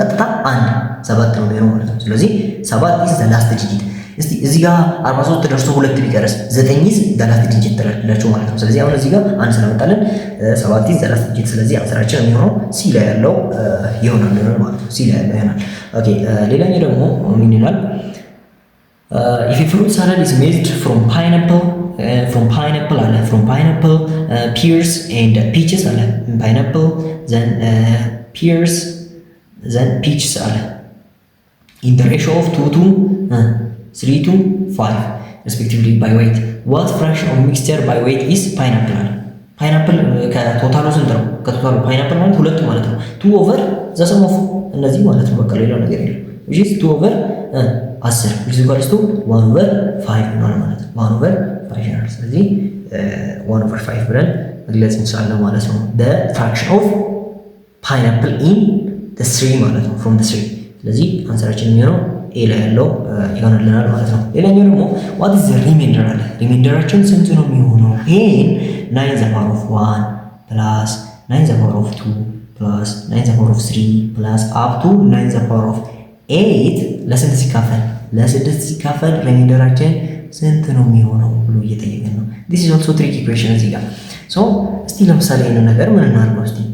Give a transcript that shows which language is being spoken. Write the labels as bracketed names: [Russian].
[Amharic] ቀጥታ 7 ነው የሚሆነው ማለት ነው። ስለዚህ 7 ኢዝ ዘ ላስት ዲጂት። እስቲ እዚህ ጋር 43 ደርሶ 2 ቢቀርስ 9 ኢዝ ዘ ላስት ዲጂት ትላላችሁ ማለት ነው። ስለዚህ አሁን እዚህ ጋር አንድ ስለመጣለን 7 ኢዝ ዘ ላስት ዲጂት። ስለዚህ አንሰራችን የሚሆነው ሲ ላይ ያለው ይሆናል ማለት ነው። ሲ ላይ ያለው ይሆናል። ኦኬ ሌላኛው ደግሞ ምን ይላል? [English] if a fruit salad is made from pineapple አለ from pineapple pears and peaches አለ pineapple then pears then peaches አለ in the ratio of 2 to 3 to 5 respectively by weight what fraction of mixture by weight is pineapple አለ ፓይናፕል ከቶታሉ ስንት ነው? [Amharic] ከቶታሉ ፓይናፕል ማለት ሁለቱ ማለት ነው 2 ኦቨር ዘ ሰም ኦፍ እነዚህ ማለት ነው። በቃ ሌላ ነገር የለም። which is 2 ኦቨር 10 which is equals to 1 over 5 ነው ማለት ነው። 1 over 5 ነው። ስለዚህ 1 over 5 ብለን መግለጽ እንችላለን ማለት ነው። [English] the fraction of pineapple in the tree [Amharic] ማለት ነው from the tree። ስለዚህ አንሰራችን የሚሆነው ኤ ላይ ያለው ይሆንልናል ማለት ነው። ሌላኛው ደግሞ what is the remainder አለ። ሪሜንደራችን ስንት ነው የሚሆነው? ይሄን [English] 9 the power of 1 plus 9 the power of 2 plus 9 the power of 3 plus up to 9 the power of 8 [Amharic] ለስንት ሲካፈል ለ6 ሲካፈል ሪሜንደራችን ስንት ነው የሚሆነው ብሎ እየጠየቀን ነው። [English] this is also tricky question [Amharic] እዚህ ጋር so እስቲ ለምሳሌ ይሄንን ነገር ምን እናድርገው?